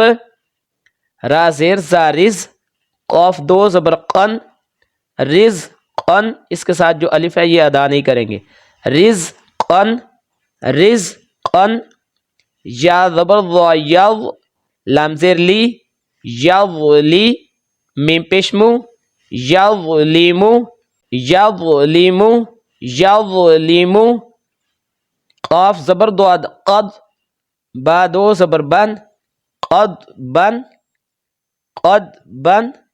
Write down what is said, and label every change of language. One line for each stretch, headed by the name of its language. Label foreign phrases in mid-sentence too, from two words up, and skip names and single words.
Urdu: را زیر زا رز قاف دو زبر قن رز قن. اس کے ساتھ جو الف ہے یہ ادا نہیں کریں گے. رز قن رز قن. یا زبر ضا یض لام زیر لی یضلی میم پیش مو یظلیمو یظلیمو یظلیمو. قاف زبر ضاد قد با دو زبر بن قد بن قد بن.